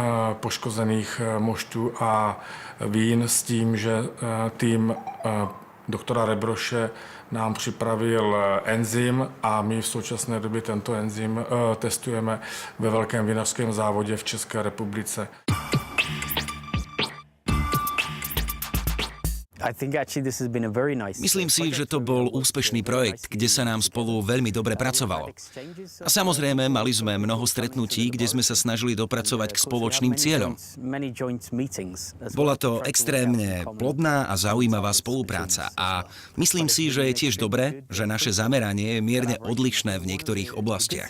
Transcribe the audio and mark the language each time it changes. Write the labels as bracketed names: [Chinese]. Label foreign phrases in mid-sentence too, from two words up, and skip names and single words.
[Czech] poškozených moštů a vín s tím, že tým doktora Rebroše nám připravil enzym a my v současné době tento enzym testujeme ve velkém vinařském závodě v České republice. [Slovak] Myslím si, že to bol úspešný projekt, kde sa nám spolu veľmi dobre pracovalo. A samozrejme, mali sme mnoho stretnutí, kde sme sa snažili dopracovať k spoločným cieľom. Bola to extrémne plodná a zaujímavá spolupráca a myslím si, že je tiež dobré, že naše zameranie je mierne odlišné v niektorých oblastiach.